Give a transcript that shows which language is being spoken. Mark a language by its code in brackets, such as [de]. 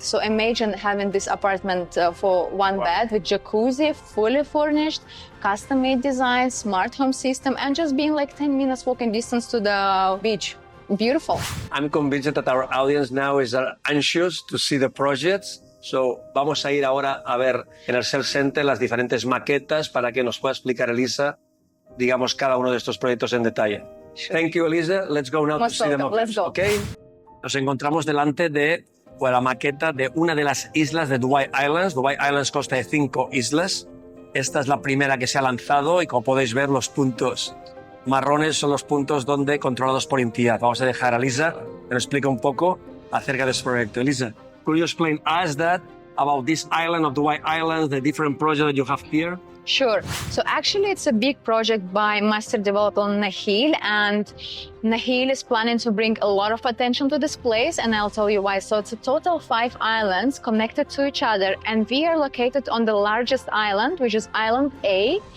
[en] So imagine having this apartment for one bed with jacuzzi, fully furnished, custom-made design, smart home system, and just being like 10 minutes walking distance to the beach. Beautiful. I'm convinced that our audience now is anxious to see the projects. [es] So vamos a ir ahora a ver en el Sales Center las diferentes maquetas para que nos pueda explicar Elisa, digamos, cada uno de estos proyectos en detalle. [en] Thank you, Elisa. Let's go now to see the Let's go. Okay. [es] Nos encontramos delante de la maqueta de una de las islas de Dubai Islands. Dubai Islands consta de 5 islas. Esta es la primera que se ha lanzado y como podéis ver los puntos marrones son los puntos donde controlados por Imtiaz. Vamos a dejar a Elisa que nos explique un poco acerca de este proyecto. [en] Elisa, could you explain us about this island of Dubai Islands, the different projects that you have here? Sure. So actually it's a big project by master developer Nahil, and Nahil is planning to bring a lot of attention to this place, and I'll tell you why. So it's a total 5 islands connected to each other, and we are located on the largest island, which is Island A.